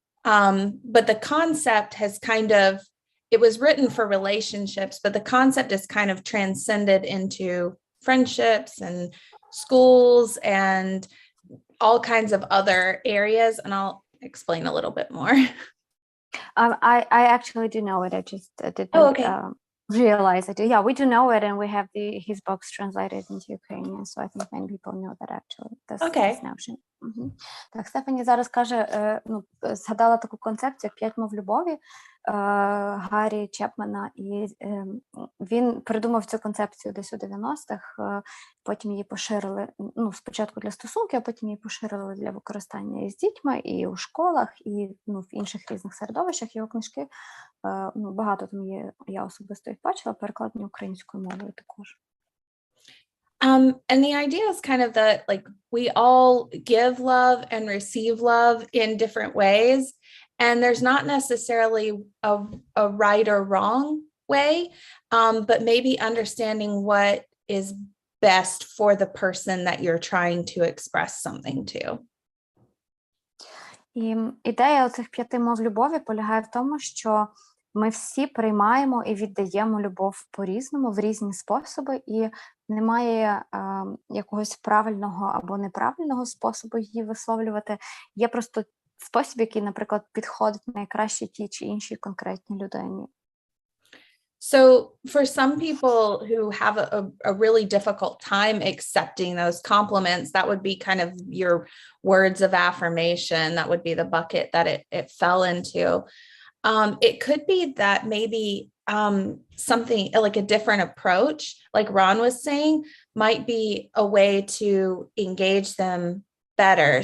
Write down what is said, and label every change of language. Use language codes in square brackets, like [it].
[en] But the concept has it was written for relationships, but the concept is kind of transcended into friendships and schools and all kinds of other areas. And I'll explain a little bit more. I actually do know it. I just didn't realize it. Yeah, we do know it, and we have his books translated into Ukrainian, so I think many people know that actually. This notion. [uk] Так, Стефані зараз каже, згадала таку концепцію, як 5 мов любові Гаррі Чепмена, і він придумав цю концепцію десь у 90-х, потім її поширили, спочатку для стосунків, а потім її поширили для використання і з дітьми, і у школах, і в інших різних середовищах. Його книжки, багато там є, я особисто їх бачила, перекладені українською мовою також. [en] And the idea is kind of that, like, we all give love and receive love in different ways. And there's not necessarily a right or wrong way, but maybe understanding what is best for the person that you're trying to express something to. [uk] І ідея оцих 5 мов любові полягає в тому, що ми всі приймаємо і віддаємо любов по-різному, в різні способи, і немає якогось правильного або неправильного способу її висловлювати. Є просто спосіб, який, наприклад, підходить найкраще тій чи іншій конкретній людині. [en] So for some people who have a really difficult time accepting those compliments, that would be kind of your words of affirmation. That would be the bucket that it fell into. It could be that maybe something like a different approach, like Ron was saying, might be a way to engage them better.